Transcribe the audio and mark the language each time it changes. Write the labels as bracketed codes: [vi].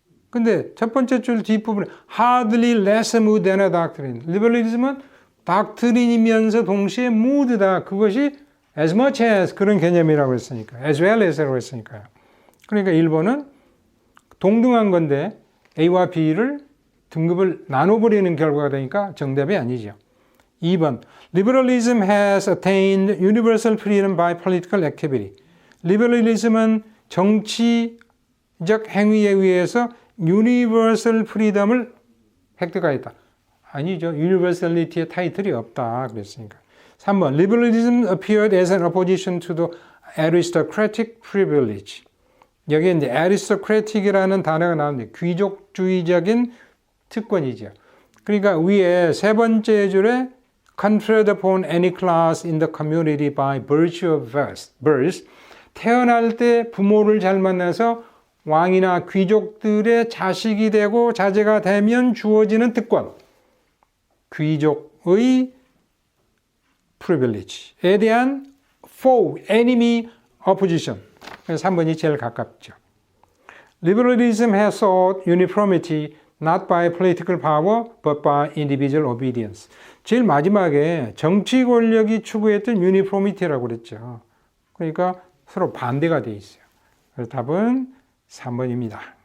[ko] 근데 첫 번째 줄 뒷부분에 [en] hardly less mood than a doctrine. [ko] 리버럴리즘은 닥트린이면서 동시에 무드다. 그것이 [en] as much as [ko] 그런 개념이라고 했으니까. [en] as well as [ko] 라고 했으니까요. 그러니까 1번은 동등한 건데 A와 B를 등급을 나눠버리는 결과가 되니까 정답이 아니죠. [en] 2번 Liberalism has attained universal freedom by political activity. [ko] 리버럴리즘은 정치적 행위에 의해서 [en] universal freedom [ko] 을 획득하였다. 아니죠. universal리티의 타이틀이 없다. 그랬으니까. [en] 3번 Liberalism appeared as an opposition to the aristocratic privilege. [ko] 여기에 이제 aristocratic이라는 단어가 나오는데 귀족주의적인 특권이죠. 그러니까 위에 세 번째 줄에 [en] conferred upon any class in the community by virtue of birth. [ko] 태어날 때 부모를 잘 만나서 왕이나 귀족들의 자식이 되고 자제가 되면 주어지는 특권. 귀족의 privilege에 대한 foe, enemy, opposition. 그래서 3번이 제일 가깝죠. [en] Liberalism has sought uniformity not by political power but by individual obedience. [ko] 제일 마지막에 정치 권력이 추구했던 uniformity라고 그랬죠. 그러니까 서로 반대가 돼 있어요. 그래서 답은 3번입니다.